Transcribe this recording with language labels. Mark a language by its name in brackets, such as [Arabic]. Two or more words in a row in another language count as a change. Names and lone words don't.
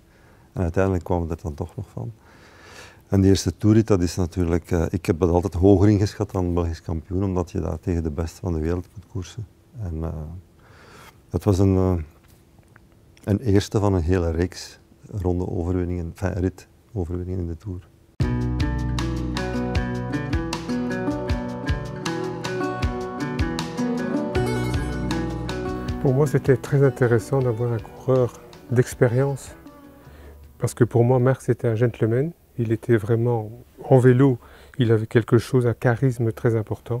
[Dutch] En uiteindelijk kwam het er dan toch nog van. En de eerste toerrit, dat is natuurlijk, ik heb het altijd hoger ingeschat dan Belgisch kampioen, omdat je daar tegen de beste van de wereld moet koersen. En dat was een eerste van een hele reeks ronde overwinningen, enfin ritoverwinningen in de Tour. [French] Pour moi, c'était très intéressant d'avoir un coureur d'expérience. Parce que pour moi, Marc, c'était un gentleman. Il était vraiment en vélo, il avait quelque chose, un charisme très important.